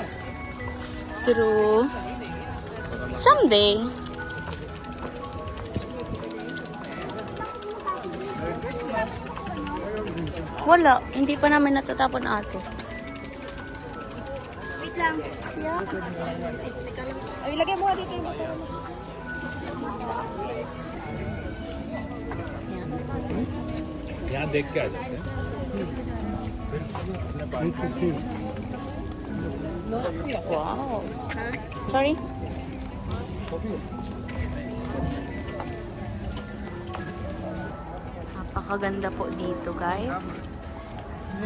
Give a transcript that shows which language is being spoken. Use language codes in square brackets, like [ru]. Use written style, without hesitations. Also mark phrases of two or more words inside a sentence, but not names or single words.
[en] True. Someday. [tl] Wala. Hindi pa namin natatapon ate. Wait lang. Yeah. Ay, ilagay mo nga dito yung basura mo. [hi] यहाँ देख के आ जाते हैं [en] Wow. Sorry? [tl] Napakaganda po dito guys.